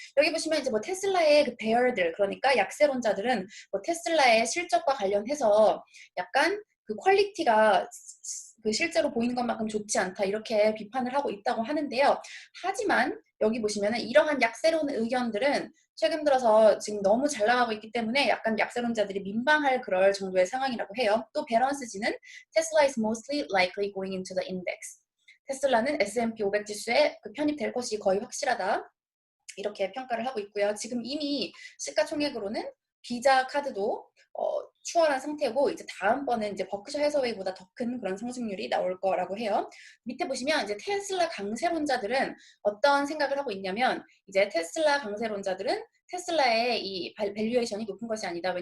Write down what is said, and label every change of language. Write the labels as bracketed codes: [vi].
[ko] 여기 보시면 이제 뭐 테슬라의 그 베어들 그러니까 약세론자들은 뭐 테슬라의 실적과 관련해서 약간 그 퀄리티가 그 실제로 보이는 것만큼 좋지 않다 이렇게 비판을 하고 있다고 하는데요. 하지만 여기 보시면은 이러한 약세론 의견들은 최근 들어서 지금 너무 잘 나가고 있기 때문에 약간 약세론자들이 민망할 그럴 정도의 상황이라고 해요. 또 밸런스지는 [en] Tesla is mostly likely going into the index. [ko] 테슬라는 S&P 500 지수에 그 편입될 것이 거의 확실하다. 이렇게 평가를 하고 있고요. 지금 이미 시가총액으로는 비자 카드도 추월한 상태고 이제 다음번은 이제 버크셔 해서웨이보다 더 큰 그런 상승률이 나올 거라고 해요. 밑에 보시면 이제 테슬라 강세론자들은 어떤 생각을 하고 있냐면 이제 테슬라 강세론자들은 테슬라의 이 밸류에이션이 높은 것이 아니다.